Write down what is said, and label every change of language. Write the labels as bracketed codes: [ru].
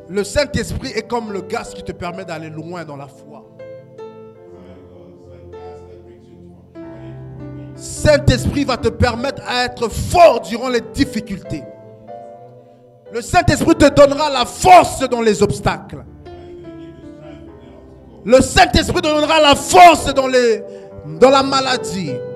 [fr] Le Saint-Esprit est comme le gaz qui te permet d'aller loin dans la foi. [en] It's like gas that brings you from point A to point B. [fr] Saint-Esprit va te permettre à être fort durant les difficultés. Le Saint-Esprit te donnera la force dans les obstacles. Le Saint-Esprit te donnera la force dans la maladie.